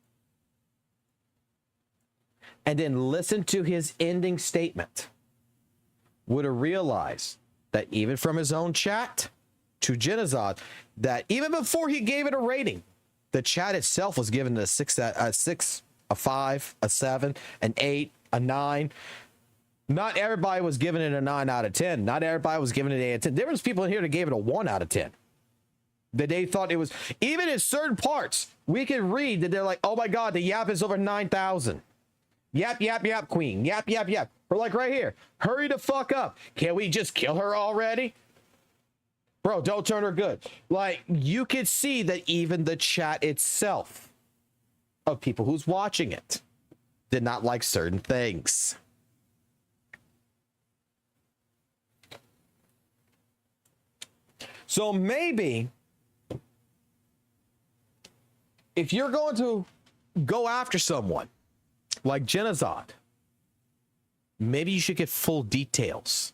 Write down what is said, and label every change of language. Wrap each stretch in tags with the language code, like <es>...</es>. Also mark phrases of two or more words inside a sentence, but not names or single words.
<en>And then listened to his ending statement, would have realized that even from his own chat to Genazad, that even before he gave it a rating, the chat itself was given a 6, a 5, a 7, an 8, a 9. Not everybody was giving it a 9 out of 10. Not everybody was giving it an 8 out of 10. There was people in here that gave it a 1 out of 10. That they thought it was, even in certain parts, we can read that they're like, oh my God, the yap is over 9,000. Yap, yap, yap, queen. Yap, yap, yap. Or like right here, hurry the fuck up. Can't we just kill her already? Bro, don't turn her good. Like, you could see that even the chat itself of people who's watching it did not like certain things. So maybe if you're going to go after someone like Genazad, maybe you should get full details.</en>